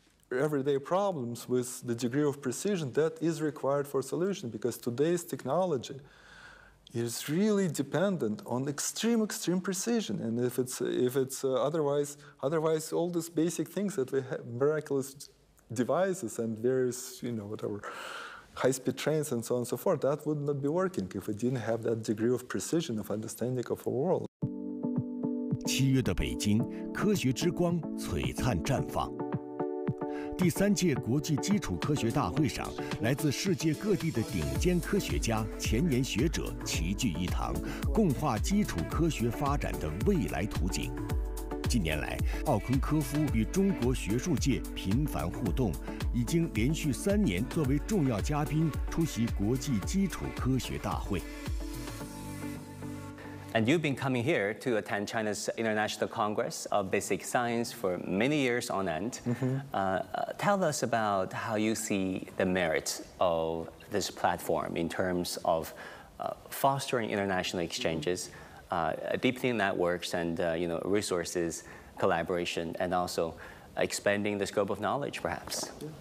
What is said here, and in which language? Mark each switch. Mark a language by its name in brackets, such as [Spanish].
[English] everyday problems with the degree of precision that is required for solution, because today's technology is really dependent on extreme precision, and if it's otherwise all these basic things that we have, miraculous devices and various whatever high-speed trains and so on and so forth, that would not be working if we didn't have that degree of precision of understanding of our world. [Chinese] 7月的北京，科学之光璀璨绽放。第3届国际基础科学大会上，来自世界各地的顶尖科学家、前沿学者齐聚一堂，共话基础科学发展的未来图景。近年来，奥昆科夫与中国学术界频繁互动，已经连续3年作为重要嘉宾出席国际基础科学大会。 [English] And you've been coming here to attend China's International Congress of Basic Science for many years on end. Tell us about how you see the merits of this platform in terms of fostering international exchanges, deepening networks and resources, collaboration, and also expanding the scope of knowledge, perhaps.